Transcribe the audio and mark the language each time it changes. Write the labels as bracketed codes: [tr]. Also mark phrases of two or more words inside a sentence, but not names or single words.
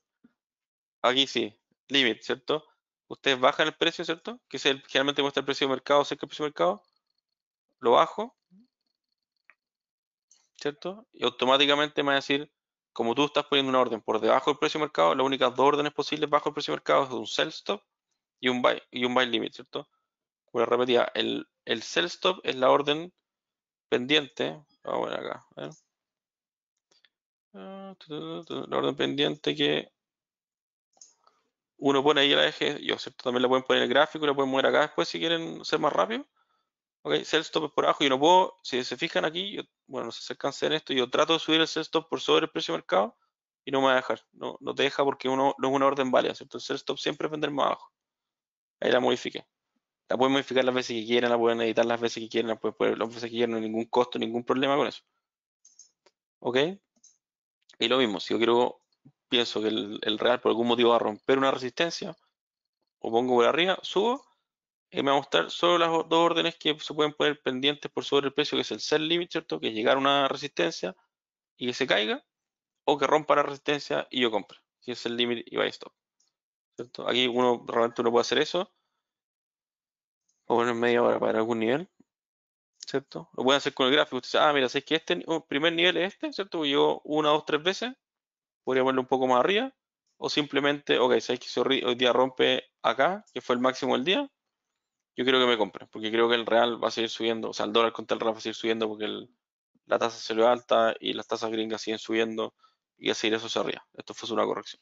[es] Aquí sí, limit, ¿cierto? Ustedes bajan el precio, ¿cierto? Que es generalmente muestra el precio de mercado, cerca del precio de mercado. Lo bajo, ¿cierto? Y automáticamente me va a decir, como tú estás poniendo una orden por debajo del precio de mercado, las únicas dos órdenes posibles bajo el precio de mercado es un [en] sell stop [es] y un [en] buy limit, [es] ¿cierto? Como les repetía, el [en] sell stop [es] es la orden pendiente. Vamos a ver acá. A ver. La orden pendiente que uno pone ahí la eje, yo, ¿cierto? También la pueden poner en el gráfico y la pueden mover acá después si quieren ser más rápido. Ok, [en] sell stop [es] es por abajo, yo no puedo, si se fijan aquí, bueno, no sé si alcancé en esto, yo trato de subir el [en] sell stop [es] por sobre el precio de mercado y no me va a dejar, no te deja porque uno no es una orden válida, ¿cierto? El [en] sell stop [es] siempre es vender más abajo, ahí la modifiqué. La pueden modificar las veces que quieran, la pueden editar las veces que quieran, la pueden poner las veces que quieran, no hay ningún costo, ningún problema con eso. ¿Ok? Y lo mismo, si yo pienso que el real por algún motivo va a romper una resistencia, o pongo por arriba, subo, y me va a mostrar solo las dos órdenes que se pueden poner pendientes por sobre el precio, que es el [en] sell limit, [es] ¿cierto? Que es llegar a una resistencia y que se caiga, o que rompa la resistencia y yo compre, si es el limit y [en] buy stop, [es] ¿cierto? Aquí realmente uno puede hacer eso, o poner media hora para algún nivel, ¿cierto? Lo pueden hacer con el gráfico. Usted dice, mira, sé que este primer nivel es este, ¿cierto? Porque yo una, dos, tres veces, podría ponerlo un poco más arriba, o simplemente, ok, sabes que si hoy día rompe acá, que fue el máximo del día, yo creo que me compre, porque creo que el real va a seguir subiendo, o sea, el dólar contra el real va a seguir subiendo porque la tasa se le alta y las tasas gringas siguen subiendo y a seguir eso hacia arriba. Esto fue una corrección.